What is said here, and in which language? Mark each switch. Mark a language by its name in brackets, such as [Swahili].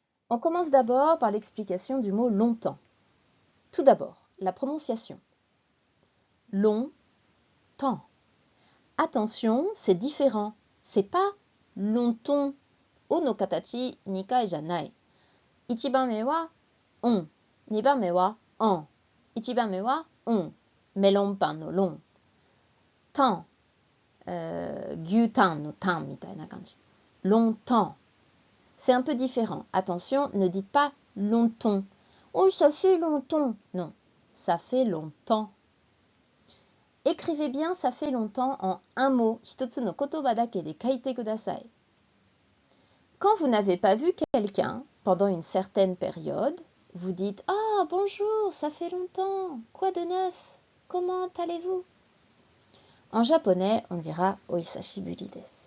[French] On commence d'abord par l'explication du mot longtemps. Tout d'abord, la prononciation. Longtemps. Attention, c'est différent. C'est pas longtemps. [Japanese] O no katachi 2回じゃない。 1番目はon、2番目はen、1番目はon、メロンパンのロン、タン、牛タンのタンみたいな感じ。 [French] Longtemps. C'est un peu différent. Attention, ne dites pas longtemps. Oh, ça fait longtemps. Non, ça fait longtemps. Écrivez bien ça fait longtemps en un mot. [Japanese] 一つの言葉だけで書いてください。 [French] Quand vous n'avez pas vu quelqu'un pendant une certaine période, vous dites « Ah, bonjour, ça fait longtemps. Quoi de neuf? Comment allez-vous ?» En japonais, on dira « [Japanese] Ohisashiburi desu ».